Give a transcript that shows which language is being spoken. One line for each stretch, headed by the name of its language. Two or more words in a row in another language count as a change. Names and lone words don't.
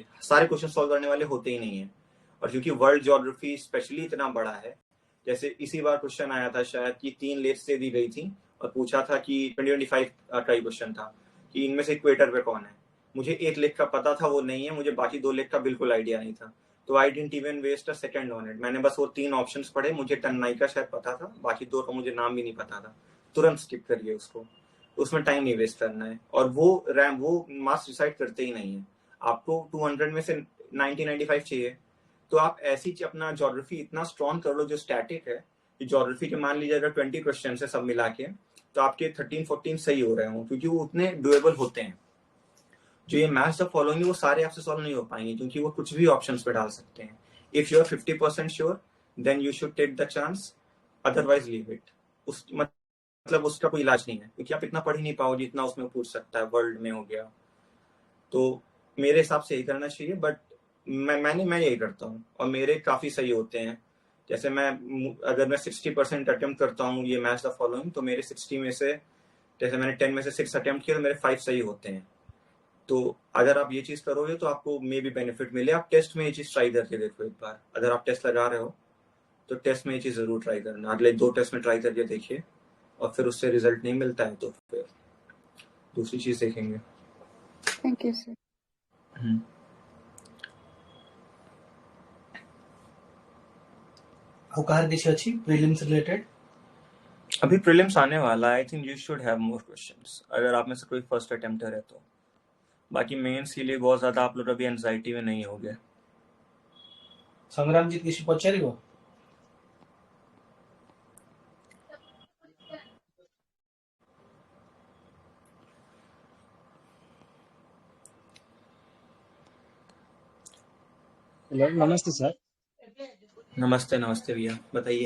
Hindi: सारे क्वेश्चन सॉल्व करने वाले होते ही नहीं है। और क्योंकि
English: world geography
Hindi: स्पेशली इतना बड़ा है, जैसे इसी बार क्वेश्चन आया था शायद कि 3 लेक्स दे दी गई थी और पूछा था कि 2025 का ही क्वेश्चन था कि इनमें से इक्वेटर पे कौन है। मुझे 1 लेक का पता था, वो नहीं है, मुझे बाकी 2 लेक का बिल्कुल आइडिया नहीं था, तो
English: I didn't even waste a second on it.
Hindi: मैंने बस वो 3 ऑप्शंस पढ़े, मुझे टन्नाइका शायद पता था, बाकी 2 का मुझे नाम भी नहीं पता था, तुरंत स्किप करिए उसको, उसमें टाइम नहीं वेस्ट करना है। और वो
English: marks decide
Hindi: करते ही नहीं है। आपको 200 में से 90-95 चाहिए, तो आप ऐसी अपना ज्योग्राफी इतना स्ट्रॉन्ग कर लो जो स्टैटिक है, कि ज्योग्राफी के मान लीजिए अगर 20 क्वेश्चन है सब मिला के, तो आपके 13-14 सही हो रहे हो, क्योंकि वो उतने डुएबल होते हैं। जो ये
English: match the following
Hindi: वो सारे आपसे सॉल्व नहीं हो पाएंगे, क्योंकि वो कुछ भी ऑप्शंस पे डाल सकते हैं।
English: If you are 50% sure, then you should take the chance, otherwise leave it.
Hindi: उस मतलब उसका कोई इलाज नहीं है, क्योंकि आप इतना पढ़ ही नहीं पाओगे जितना उसमें पूछ सकता है, वर्ल्ड में हो गया। तो मेरे हिसाब से यही करना चाहिए, बट मैं यही करता हूँ और मेरे काफ़ी सही होते हैं। जैसे अगर मैं 60% अटेम्प्ट करता हूँ ये
English: match the following,
Hindi: तो मेरे 60 में से, जैसे मैंने 10 में से 6 अटेम्प्ट किए तो मेरे 5 सही होते हैं। तो अगर आप ये चीज़ करोगे तो आपको मे भी बेनिफिट मिले। आप टेस्ट में ये चीज़ ट्राई करके देखो एक बार, अगर आप टेस्ट लगा रहे हो तो टेस्ट में ये चीज़ ज़रूर ट्राई करना। अगले 2 टेस्ट में ट्राई करके देखिए, और फिर उससे रिजल्ट नहीं मिलता है तो फिर दूसरी चीज़ देखेंगे।
English: Thank you sir.
Odia: ଆଉ କାହାର କିଛି ଅଛି ପ୍ରିଲିମ୍ସ रिलेटेड?
Hindi: अभी प्रीलिम्स आने वाला है।
English: I think you should have more questions
Hindi: अगर आप में से कोई
English: first attempter
Hindi: है तो। बाकी मेंस के लिए बहुत ज़्यादा आप लोग अभी एंजाइटी में नहीं होगे।
Odia: ସଂଗ୍ରାମଜିତ କିଛି ପଚାରିବ?
Hindi: हेलो, नमस्ते सर। नमस्ते नमस्ते भैया, बताइए।